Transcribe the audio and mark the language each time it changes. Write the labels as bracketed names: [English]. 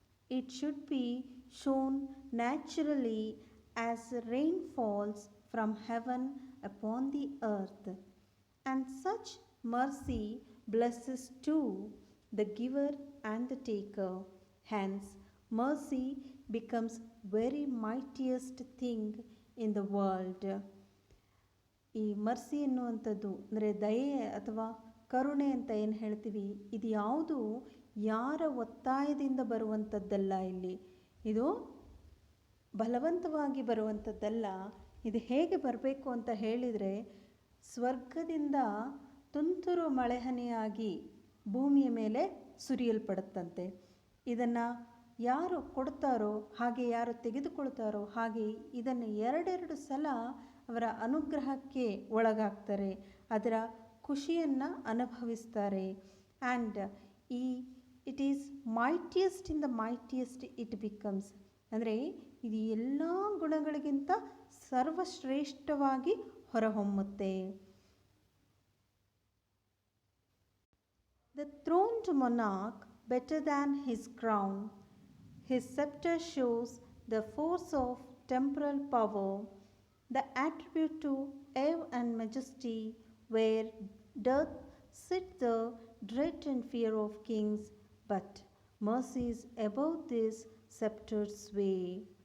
[English] It should be shown naturally as rain falls from heaven upon the earth. And such mercy blesses too the giver and the taker. Hence, mercy becomes very mightiest thing in the world. [Kannada] ಈ mercy ಎನ್ನುವಂಥದ್ದು ಅಂದರೆ ದಯೆ ಅಥವಾ ಕರುಣೆ ಅಂತ ಏನು ಹೇಳ್ತೀವಿ, ಇದು ಯಾವುದು ಯಾರ ಒತ್ತಾಯದಿಂದ ಬರುವಂಥದ್ದಲ್ಲ. ಇದು ಬಲವಂತವಾಗಿ ಬರುವಂಥದ್ದಲ್ಲ. ಇದು ಹೇಗೆ ಬರಬೇಕು ಅಂತ ಹೇಳಿದರೆ, ಸ್ವರ್ಗದಿಂದ ತುಂತುರು ಮಳೆಹನಿಯಾಗಿ ಭೂಮಿಯ ಮೇಲೆ ಸುರಿಯಲ್ಪಡುತ್ತಂತೆ. ಇದನ್ನು ಯಾರು ಕೊಡ್ತಾರೋ ಹಾಗೆ, ಯಾರು ತೆಗೆದುಕೊಳ್ತಾರೋ ಹಾಗೆ ಇದನ್ನು ಎರಡೆರಡು ಸಲ ಅವರ ಅನುಗ್ರಹಕ್ಕೆ ಒಳಗಾಗ್ತಾರೆ, ಅದರ ಖುಷಿಯನ್ನು ಅನುಭವಿಸ್ತಾರೆ. [English] and it is mightiest in the mightiest it becomes, [Kannada] ಅಂದರೆ ಇದು ಎಲ್ಲ ಗುಣಗಳಿಗಿಂತ ಸರ್ವಶ್ರೇಷ್ಠವಾಗಿ ಹೊರಹೊಮ್ಮುತ್ತೆ. [English] The throned monarch better than his crown. His scepter shows the force of temporal power, the attribute to awe and majesty, where doth sit the dread and fear of kings, but mercy is above this sceptre's sway.